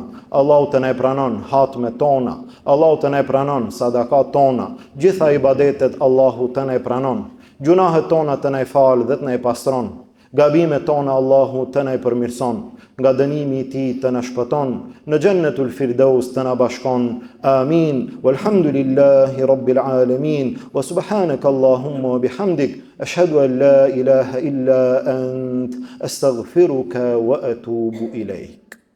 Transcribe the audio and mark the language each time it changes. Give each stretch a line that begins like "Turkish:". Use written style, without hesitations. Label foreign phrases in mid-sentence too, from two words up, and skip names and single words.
Albanian: Allahu të na pranon hatmet tona. Allahu të na pranon sadakat tona. Gjitha ibadetet Allahu të na pranon. Gjunahet tona të na fal dhe të na pastron. Gabimet tona Allahu të na përmirëson, nga dënimi i tij të na shpëton, në Jannatul Firdaus të na bashkon. Amin.
Arabic: والحمد لله رب العالمين. وسبحانك اللهم وبحمدك، أشهد أن لا إله إلا أنت، أستغفرك وأتوب إليك.